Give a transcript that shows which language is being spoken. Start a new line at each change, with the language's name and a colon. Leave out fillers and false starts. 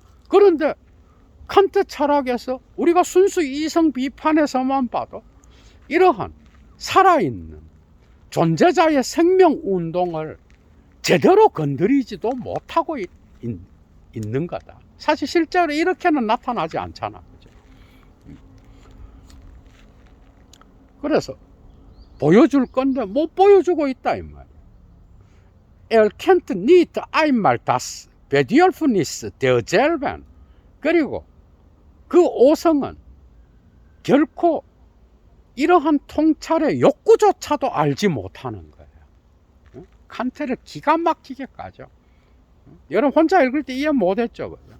Korean: 그런데 칸트 철학에서 우리가 순수 이성 비판에서만 봐도 이러한 살아있는 존재자의 생명 운동을 제대로 건드리지도 못하고 있는 거다. 사실 실제로 이렇게는 나타나지 않잖아. 그죠? 그래서 보여줄 건데 못 보여주고 있다 이 말이야.
German: Er kennt nicht einmal das Bedürfnis derselben.
Korean: 그리고 그 오성은 결코 이러한 통찰의 욕구조차도 알지 못하는 거예요. 칸트를 기가 막히게 까죠. 여러분 혼자 읽을 때 이해 못했죠.